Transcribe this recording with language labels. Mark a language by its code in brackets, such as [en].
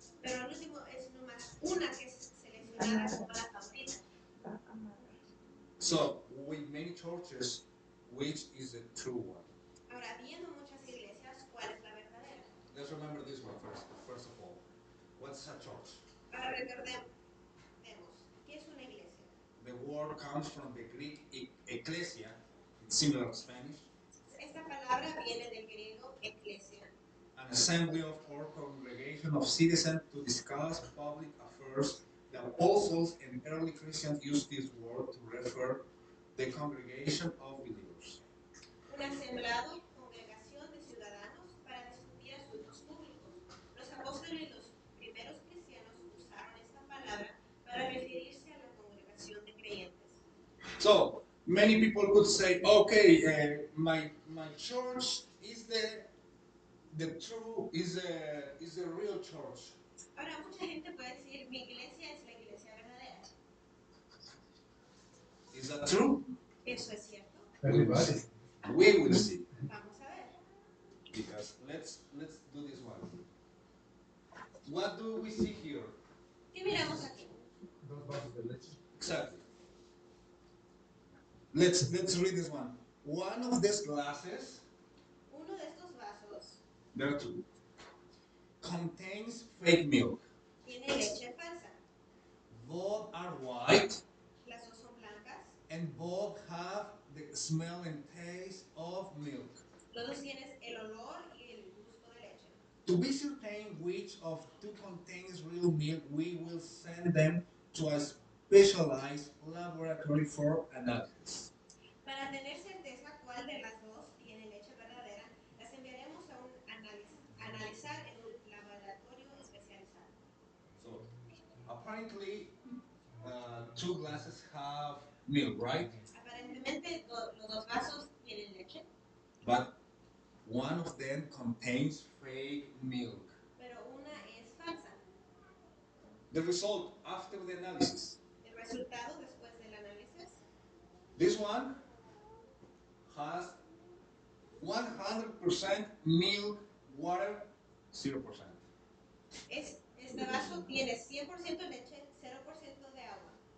[es] Pero al último es nomás una que es seleccionada como la favorita. [en] So, with many churches, which is the true one? [es] Ahora, viendo muchas iglesias, ¿cuál es la verdadera? [en] Let's remember this one first of all. What's a church? [es] Ahora recordemos, ¿qué es una iglesia? [en] The word comes from the Greek ecclesia, it's similar to Spanish, [es] Esta palabra viene del griego ecclesia, [en] an assembly of or congregation of citizens to discuss public affairs. The apostles and early Christians used this word to refer the congregation of believers. [es] un asemblado, congregación de ciudadanos para discutir asuntos públicos. Los apóstoles y los primeros cristianos usaron esta palabra para referirse a la congregación de creyentes. [en] So many people could say, okay, my church is the true is the real church. [es] Ahora, mucha gente puede decir, mi iglesia es la iglesia verdadera. [en] Is that true? [es] ¿Eso es cierto? [en] Everybody. We will see. [es] Vamos a ver. [en] Because let's do this one. What do we see here? [es] ¿Qué miramos aquí? Dos vasos de leche. [en] Exactly. Let's read this one. One of these glasses, [es] Uno de estos vasos [en] there are two, contains fake milk. [es] tiene leche falsa. [en] Both are white [es] Las dos son blancas. [en] and both have the smell and taste of milk. [es] Los dos tienen el olor y el gusto de leche. [en] To be certain which of two contains real milk, we will send them to a specialized laboratory for analysis. [es] Para tener certeza cuál de las dos tiene leche verdadera, las enviaremos a un analizar en un laboratorio especializado. [en] So, apparently, two glasses have milk, right? [es] Aparentemente los dos vasos tienen leche, [en] But one of them contains fake milk. [es] pero una es falsa. [en] The result after the analysis. [es] El resultado después del análisis, [en] This one has 100% milk, water, 0%. [es] este vaso tiene 100% leche, 0% de agua.